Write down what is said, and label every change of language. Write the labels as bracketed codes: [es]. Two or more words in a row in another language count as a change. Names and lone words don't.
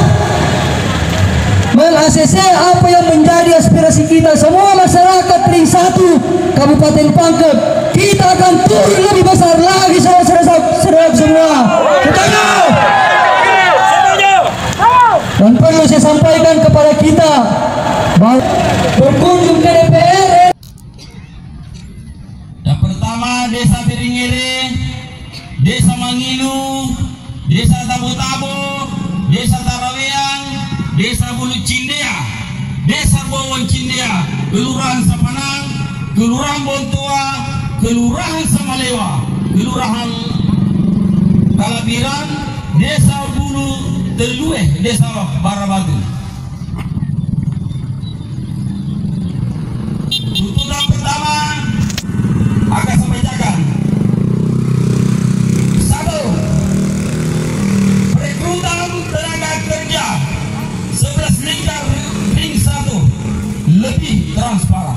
[id] meng-ACC apa yang menjadi aspirasi kita semua masyarakat ring 1 Kabupaten Pangkep, kita akan turun lebih besar lagi, saudara-saudara semua. Setuju? Dan perlu saya sampaikan kepada kita bahwa berkunjung ke DPR. Yang pertama Desa Piringere, Desa Mangilu, Desa Tabo-Tabo, Desa Taraweang, Desa Bulu Cindea, Desa Bawang Cindea, Kelurahan Sapanang, Kelurahan Bontua, Kelurahan Samalewa, Kelurahan Kalabiran, Desa Bulu Telueh, Desa Barabatu. Tuntutan pertama akan saya bacakan. 1. Perekrutan tenaga kerja 11 lingkar ring 1 lebih transparan.